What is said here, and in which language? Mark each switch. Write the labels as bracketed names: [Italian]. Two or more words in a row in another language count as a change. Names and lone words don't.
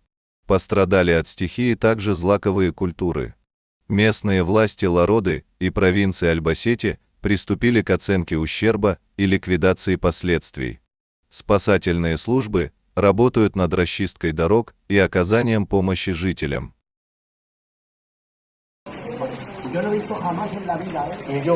[Russian] Пострадали от стихии также злаковые культуры. Местные власти Лароды и провинции Альбасети приступили к оценке ущерба и ликвидации последствий. Спасательные службы работают над расчисткой дорог и оказанием помощи жителям. [Spanish] Yo no he visto jamás en la vida, ¿eh? Yo.